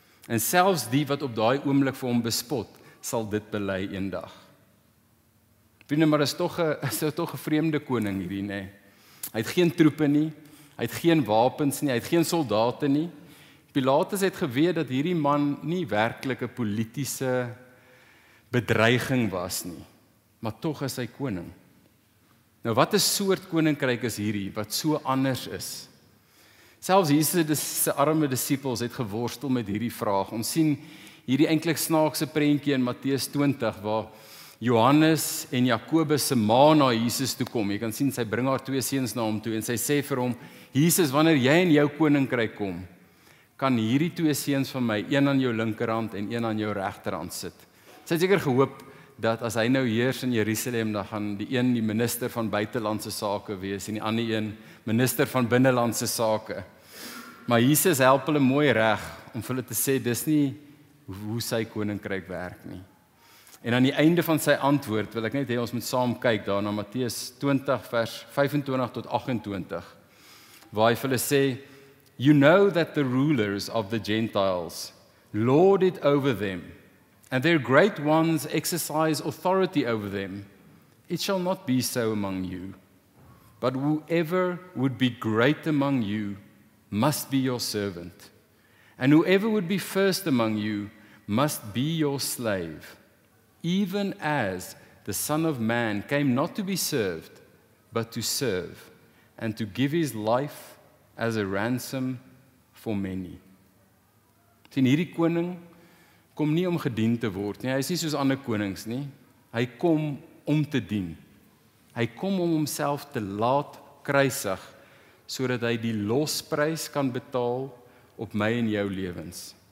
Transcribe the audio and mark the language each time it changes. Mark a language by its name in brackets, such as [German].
[Afrikaans] En selfs die wat op daai oomblik vir hom bespot, sal dit bely eendag. Vriende, maar is tog 'n vreemde koning hierdie, nê? Hy het geen troepe nie, hy het geen wapens nie, hy het geen soldate nie. Pilatus het geweet dat hierdie man nie werklik 'n politieke bedreiging was nie, maar tog is hy koning. Nou wat 'n soort koninkryk is hierdie, wat so anders is? Selfs Jesus se arme disippels het geworstel met hierdie vraag. Ons sien hierdie eintlik snaakse prentjie in Matteus 20, waar Johannes en Jakobus se ma na Jesus toe kom. Jy kan sien, sy bring haar 2 seuns na hom toe, en sy sê vir hom, Jesus, wanneer jy in jou koninkryk kom, kan hierdie 2 seuns van my, een aan jou linkerhand en een aan jou regterhand sit. Sy het seker gehoop, dat as hy nou heers in Jerusalem, dan gaan die een die minister van buitelandse sake wees en die ander een minister van binnelandse sake. Maar Jesus help hulle mooi reg om vir hulle te sê dis nie hoe sy koninkryk werk nie. En aan die einde van sy antwoord wil ek net hê ons moet saam kyk daar na Matteus 20 vers 25 tot 28 waar hy vir hulle sê, [English] "You know that the rulers of the Gentiles lord it over them, and their great ones exercise authority over them. It shall not be so among you. But whoever would be great among you must be your servant. And whoever would be first among you must be your slave. Even as the Son of Man came not to be served, but to serve, and to give his life as a ransom for many." [Afrikaans] Sien, hierdie koning kom nie om gedien te word nie. Hy is nie soos ander konings nie. Hy kom om te dien. Hy kom om homself te laat kruisig, sodat hy die losprys kan betaal op my en jou lewens.